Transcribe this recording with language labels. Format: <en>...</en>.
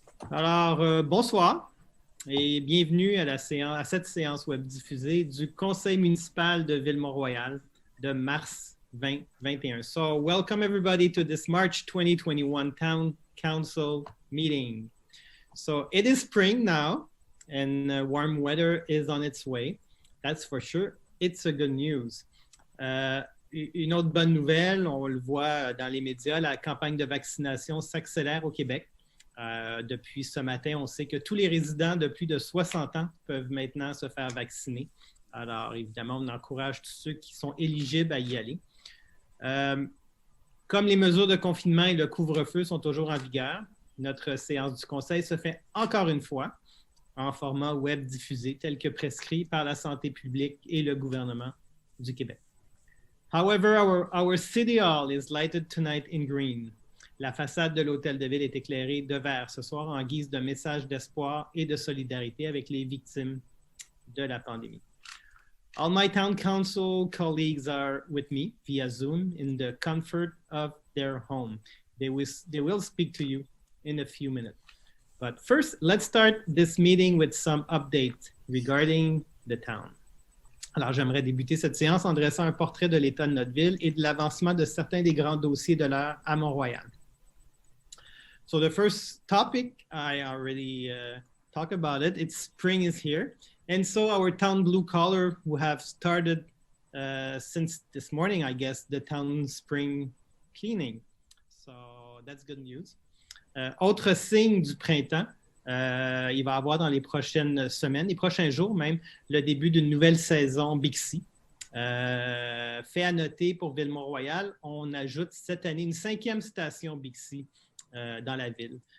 <fr>Alors, bonsoir et bienvenue à à cette séance web diffusée du Conseil municipal de Ville-Mont-Royal de mars 2021.</fr> <en>So, welcome everybody to this March 2021 Town Council meeting. So, it is spring now and warm weather is on its way. That's for sure. It's a good news.</en> <fr>Une autre bonne nouvelle, on le voit dans les médias, la campagne de vaccination s'accélère au Québec. Depuis ce matin, on sait que tous les résidents de plus de 60 ans peuvent maintenant se faire vacciner. Alors, évidemment, on encourage tous ceux qui sont éligibles à y aller. Comme les mesures de confinement et le couvre-feu sont toujours en vigueur, notre séance du Conseil se fait encore une fois en format web diffusé, tel que prescrit par la santé publique et le gouvernement du Québec.</fr> <en>However, our City Hall is lighted tonight in green.</en> <fr>La façade de l'Hôtel de Ville est éclairée de vert ce soir en guise de message d'espoir et de solidarité avec les victimes de la pandémie.</fr> <en>All my town council colleagues are with me via Zoom in the comfort of their home. They will speak to you in a few minutes. But first, let's start this meeting with some updates regarding the town.</en> <fr>Alors, j'aimerais débuter cette séance en dressant un portrait de l'état de notre ville et de l'avancement de certains des grands dossiers de l'heure à Mont-Royal.</fr> <en>So the first topic, I already talked about it. It's spring is here. And so our town blue collar who have started since this morning, I guess, the town spring cleaning. So that's good news.</en> <fr>Autre signe du printemps, il va y avoir dans les prochaines semaines, les prochains jours même, le début d'une nouvelle saison Bixi. Fait à noter pour Ville-Mont-Royal, on ajoute cette année une 5e station Bixi dans la ville.</fr>